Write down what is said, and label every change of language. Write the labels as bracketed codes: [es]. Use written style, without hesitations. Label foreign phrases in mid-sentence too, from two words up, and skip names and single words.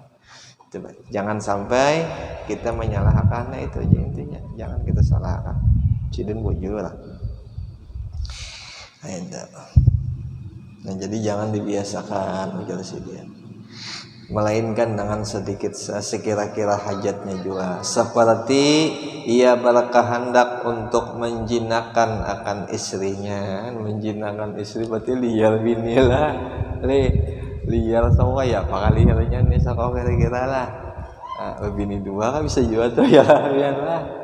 [id] Coba jangan sampai kita menyalahkan, nah itu aja intinya, jangan kita salahkan [bjn] sidin bujur lah. [id] Nah jadi jangan dibiasakan [bjn] bujur sidin, [id] melainkan dengan sedikit sekira-kira hajatnya juga, seperti ia berkehendak untuk menjinakkan akan istrinya. Menjinakkan istri berarti liar bini lah, liar semua ya, apakah liarnya nih sakau kira-kira lah. Bini dua kan bisa juga tuh ya lah.